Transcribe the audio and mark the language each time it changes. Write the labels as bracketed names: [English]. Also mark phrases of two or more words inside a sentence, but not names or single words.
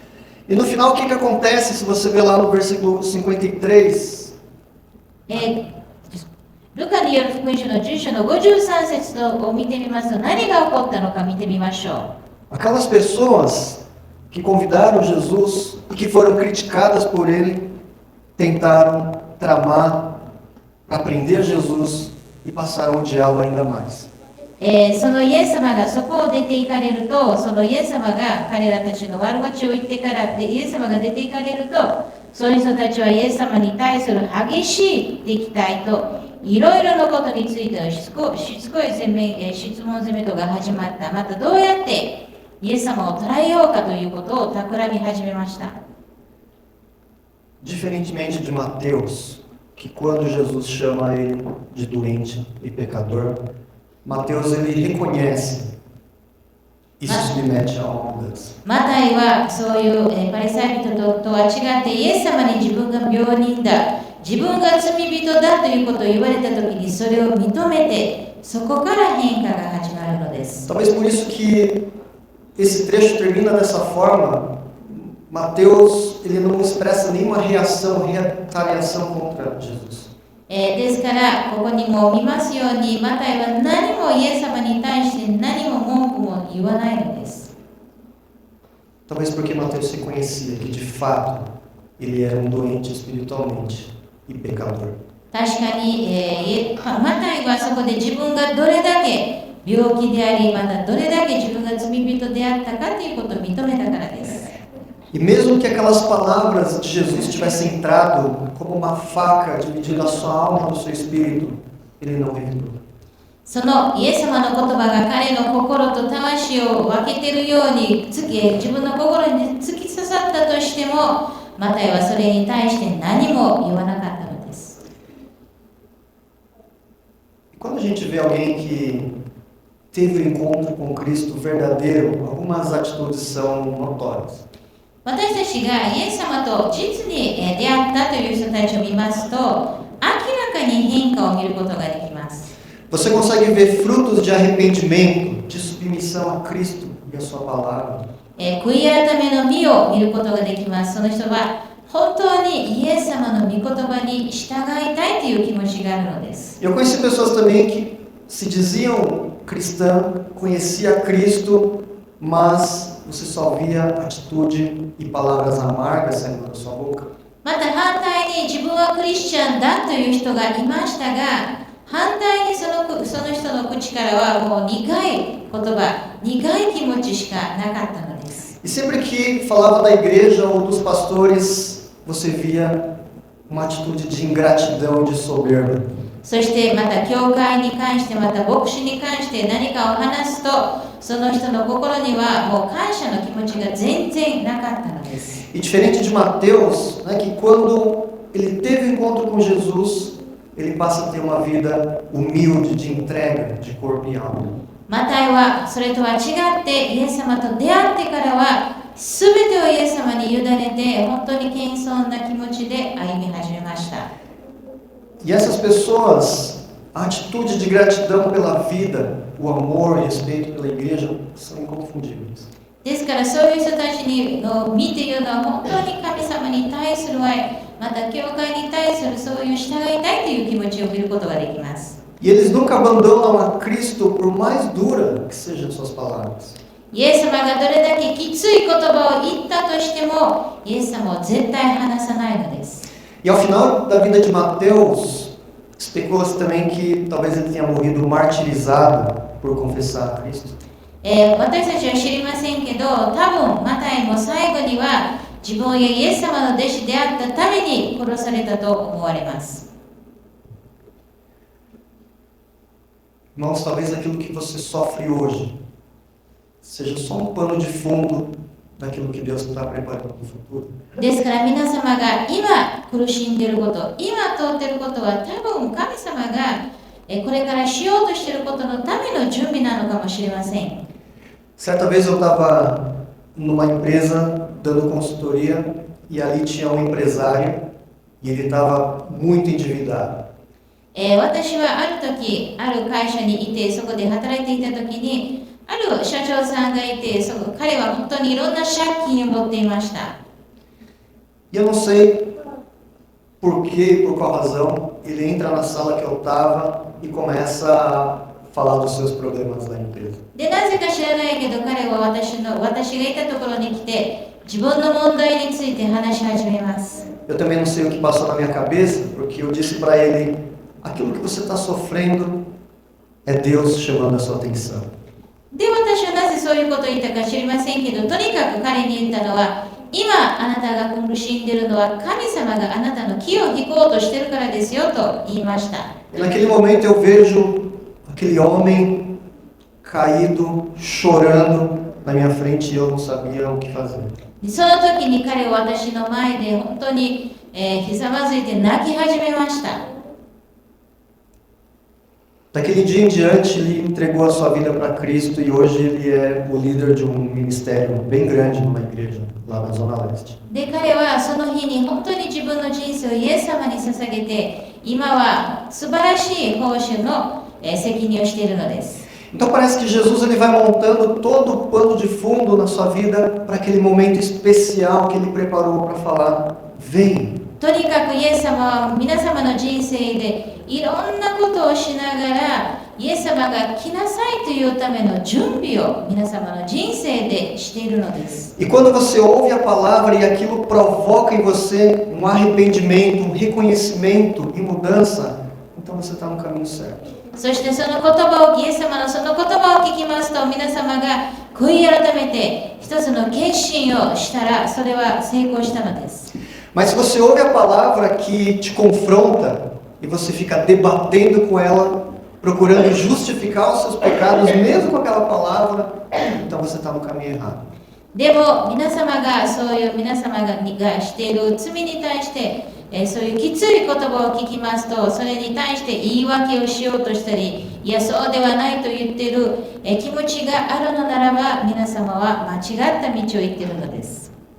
[Portuguese] E no final o que acontece se você ver lá no versículo 53? [Japanese] ルカによる福音書の10章の53節を見てみますと、何が起こったのか見てみましょう。 [Portuguese] Aquelas pessoas que convidaram Jesus e que foram criticadas por ele tentaram tramar para prender Jesus e passaram a odiá-lo ainda mais. [Japanese] そのイエス様がそこを出て行かれると、そのイエス様が彼らたちの悪口を言ってからでイエス様が出て行かれると、 そういう人たちはイエス様に対する激しい敵対といろいろなことについてのしつこい質問攻めとが始まった。またどうやってイエス様を捕らえようかということを企み始めました。 [Portuguese] Diferentemente de Mateus, que quando Jesus chama ele de doente e pecador, Mateus ele reconhece e se submete a uma mudança. [Japanese] マタイはそういうパリサイ人とは違ってイエス様に自分が病人だ、自分が罪人だということを言われたときにそれを認めて、そこから変化が始まるのです。 [Portuguese] Talvez por isso que esse trecho termina dessa forma. Mateus ele não expressa nenhuma retaliação contra Jesus. [Japanese] ですからここにも見ますようにマタイは何もイエス様に対して何も文句も言わないのです。 [Portuguese] Talvez porque Mateus se conhecia que de fato ele era doente espiritualmente e pecador. [Japanese] 確かに、マタイはそこで自分がどれだけ病気であり、またどれだけ自分が罪人であったかということを認めたからです。 [Portuguese] E mesmo que aquelas palavras de Jesus tivessem entrado como uma faca dividindo a sua alma do seu espírito, ele não revidou. [Japanese] そのイエス様の言葉が彼の心と魂を分けているように自分の心に突き刺さったとしても、マタイはそれに対して何も言わなかったのです。 [Portuguese] Quando a gente vê alguém que teve um encontro com Cristo verdadeiro, algumas atitudes são notórias. [Japanese] 私たちがイエス様と実に出会ったという人たちを見ますと、明らかに変化を見ることができます。 [Portuguese] Você consegue ver frutos de arrependimento, de submissão a Cristo e a sua palavra. [Japanese] 悔い改めの実を見ることができます。その人は本当にイエス様の御言葉に従いたいという気持ちがあるのです。 [Portuguese] Eu conheci pessoas também que se diziam cristã, conhecia Cristo, mas você só via atitude e palavras amargas saindo da sua boca. [Japanese] また反対に自分はクリスチャンだという人がいましたが、反対にその人の口からはもう苦い言葉、苦い気持ちしかなかったのです。 [Portuguese] E sempre que falava da igreja ou dos pastores, você via uma atitude de ingratidão, de soberba. [Japanese] そしてまた教会に関してまた牧師に関して何かを話すと、その人の心にはもう感謝の気持ちが全然なかったのです。 [Portuguese] E diferente de Mateus, né, que quando ele teve encontro com Jesus, ele passa a ter uma vida humilde, de entrega, de corpo e alma. [Japanese] マタイはそれとは違ってイエス様と出会ってからは全てをイエス様に委ねて本当に謙遜な気持ちで歩み始めました。 [Portuguese] E essas pessoas, a atitude de gratidão pela vida, o amor e respeito pela igreja são inconfundíveis. [Japanese] ですからそういう人たちの身というのは本当に神様に対する愛、また教会に対するそういう従いたいという気持ちを見ることができます。 [Portuguese] E eles nunca abandonam a Cristo por mais dura que sejam suas palavras. [Japanese] イエス様がどれだけきつい言葉を言ったとしても、イエス様を絶対離さないのです。 [Portuguese] E ao final da vida de Mateus, especula-se também que talvez ele tenha morrido martirizado por confessar a Cristo. [Japanese] 私たちは知りませんけど、多分マタイも最後には自分やイエス様の弟子であったために殺されたと思われます。 [Portuguese] Irmãos, talvez aquilo que você sofre hoje seja só um pano de fundo daquilo que Deus está preparando para o futuro. [Japanese] ですから皆様が今苦しんでいること、今通っていることは多分神様がこれからしようとしていることのための準備なのかもしれません。 [Portuguese] Certa vez eu estava numa empresa dando consultoria e ali tinha um empresário e ele estava muito endividado. [Japanese] 私はある時、ある会社にいて、そこで働いていた時に、ある社長さんがいて、彼は本当にいろんな借金を持っていました。 [Portuguese] E eu não sei por que, por qual razão, ele entra na sala que eu estava e começa a falar dos seus problemas da empresa. [Japanese] で、なぜか知らないけど、彼は私がいたところに来て、自分の問題について話し始めます。 [Portuguese] Eu também não sei o que passou na minha cabeça, porque eu disse para ele, aquilo que você está sofrendo é Deus chamando a sua atenção. [Japanese] で、私はなぜそういうことを言ったか知りませんけど、とにかく彼に言ったのは、 今あなたが苦しんでいるのは神様があなたの気を引こうとしているからですよと言いました。 [Portuguese] E naquele momento eu vejo aquele homem caído, chorando na minha frente e eu não sabia o que fazer. [Japanese] その時に彼は私の前で本当に、ひざまずいて泣き始めました。 [Portuguese] Daquele dia em diante, ele entregou a sua vida para Cristo e hoje ele é o líder de um ministério bem grande numa igreja lá na Zona Leste. [Japanese] で、彼はその日に本当に自分の人生をイエス様に捧げて、今は素晴らしい報酬の責任をしているのです。 [Portuguese] Então parece que Jesus ele vai montando todo o pano de fundo na sua vida para aquele momento especial que ele preparou para falar: vem. [Japanese] とにかくイエス様は皆様の人生でいろんなことをしながらイエス様が来なさいというための準備を皆様の人生でしているのです。 [Portuguese] E quando você ouve a palavra e aquilo provoca em você um arrependimento, um reconhecimento e mudança, então você está no caminho certo. [Japanese] そしてその言葉をイエス様のその言葉を聞きますと皆様が悔い改めて一つの決心をしたらそれは成功したのです。 [Portuguese] Mas se você ouve a palavra que te confronta e você fica debatendo com ela, procurando justificar os seus pecados mesmo com aquela palavra, então você está no caminho errado. [Japanese] でも皆様がそういう皆様がしている罪に対してそういうきつい言葉を聞きますとそれに対して言い訳をしようとしたりいやそうではないと言っている気持ちがあるのならば皆様は間違った道を行っているのです。